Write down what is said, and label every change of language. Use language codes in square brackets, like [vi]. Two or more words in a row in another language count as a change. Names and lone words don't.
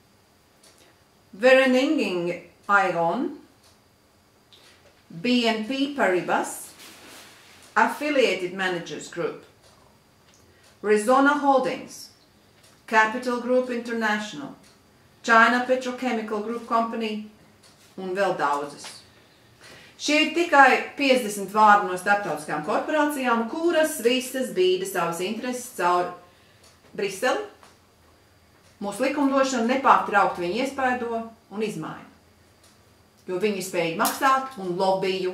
[lv] Vereniging Aegon, BNP Paribas, Affiliated Managers Group, Rezona Holdings, Capital Group International, China Petrochemical Group Company un vēl daudzas. Šie ir tikai 50 vārdi no starptautiskām korporācijām, kuras visas bīda savas intereses caur Briseli. Mūsu likumdošana nepārtraukti viņu iespaido un izmaina. Jo viņi ir spējīgi maksāt un lobiju.